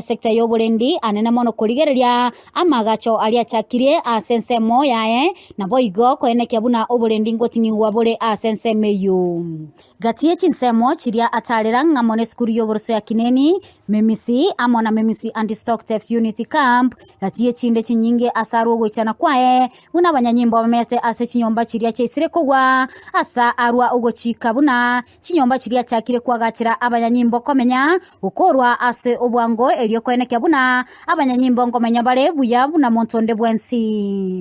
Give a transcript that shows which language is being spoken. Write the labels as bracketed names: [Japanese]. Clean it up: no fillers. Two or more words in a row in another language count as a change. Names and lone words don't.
[Gusii] sekta y'obulendi anene mono kurigereria amagacho aliachakirie asensemo yaye nabo igo koenekia buna obulendi ngotingiwa bole asensemeyo gati y'echinsemo chiria atalera ngamone skuru y'oburuso ya kineni memisi amona memisi [English] anti-stock theft unity camp [Gusii] gati y'echinde chinyinge asaru chana kwae buna banyanyimbo bamese ase chinyomba chiria cheisire kugwa asa arwa ugochika buna chinyomba chiria chakire kwagachira abanyanyimbo komenya ukorwa ase obwango elio kweneke buna abanyanyimbo ngomenya bale buya buna montonde bwensi